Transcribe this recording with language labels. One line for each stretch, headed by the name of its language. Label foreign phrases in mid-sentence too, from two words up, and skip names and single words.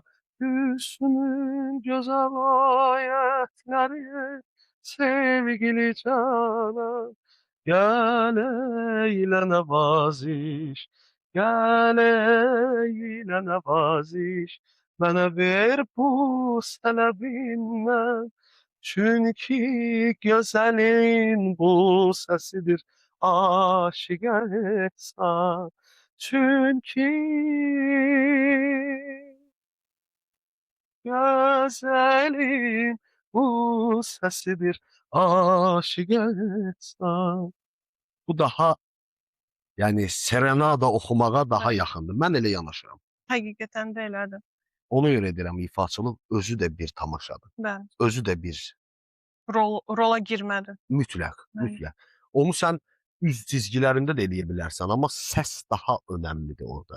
Azerbaijani: Hüsnün gözəl ayətləri sevgili canım. Gəl eylə nəvaziş, gəl eylə nəvaziş, mənə ver bu sələbindən.
Turkish: Çünkü güzelin bu sesidir aşık ehsan. Çünkü güzelin bu sesidir aşık ehsan.
Azerbaijani: Bu daha yani serenada oxumağa daha Bəli. yaxındır. Mən elə yanaşıram. Həqiqətən də elədir. Ona görə deyirəm ifaçılıq özü də bir tamaşadır. Bəli. Özü də bir Rola girmədi. mütləq, Bəli. mütləq. Onu sən üz cizgilərində də eləyə bilərsən, amma səs daha önəmlidir orada.